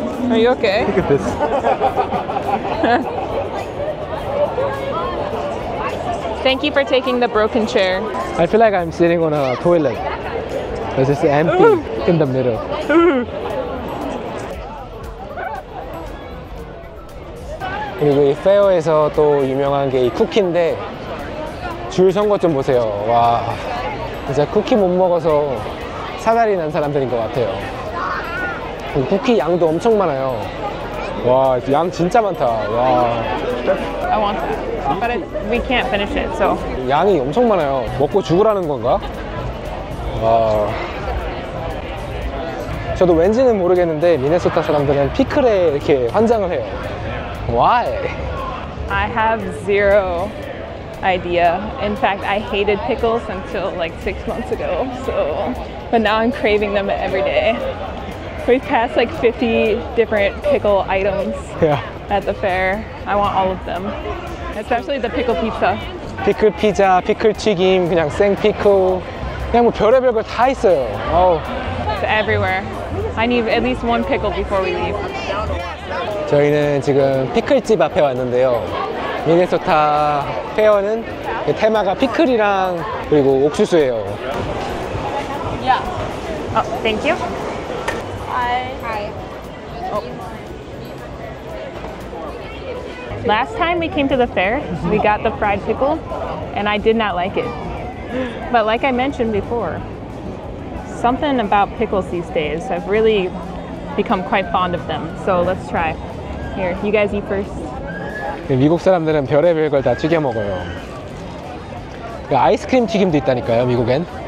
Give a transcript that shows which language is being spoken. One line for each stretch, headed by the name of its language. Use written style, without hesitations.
English: Are you okay? Look at this. Thank you for taking the broken chair. I feel like I'm sitting on a toilet. It's just empty in the middle.
Korean: 그리고 이 페어에서 또 유명한 게 이 쿠키인데 줄 선 것 좀 보세요. 와, 진짜 쿠키 못 먹어서 사달이 난 사람들인 것 같아요. 쿠키 양도 엄청 많아요. 와, 양 진짜 많다. 와,
English: I want that. But we can't finish it, so.
Korean: 양이 엄청 많아요. 먹고 죽으라는 건가? 와. 저도 왠지는 모르겠는데 미네소타 사람들은 피클에 이렇게 환장을 해요.
English: Why? I have zero idea. In fact, I hated pickles until like 6 months ago. So, but now I'm craving them every day. We've passed like 50 different pickle items Yeah. at the fair. I want all of them, especially the pickle pizza.
Korean: 피클 피자, 피클 튀김, 그냥 생 피클, 그냥 뭐 별의별 걸 다 있어요. 어우.
English: It's everywhere. I need at least one pickle before we leave.
Korean: 저희는 지금 피클집 앞에 왔는데요. 미네소타 페어는 테마가 피클이랑 그리고 옥수수예요.
English: Yeah. Oh, thank you. Hi. Last time we came to the fair, we got the fried pickle, and I did not like it. But like I mentioned before, something about pickles these days, I've really become quite fond of them. So let's try. Here, you guys eat first.
Korean: 미국 사람들은 별의별 걸 다 튀겨 먹어요. 아이스크림 튀김도 있다니까요, 미국엔.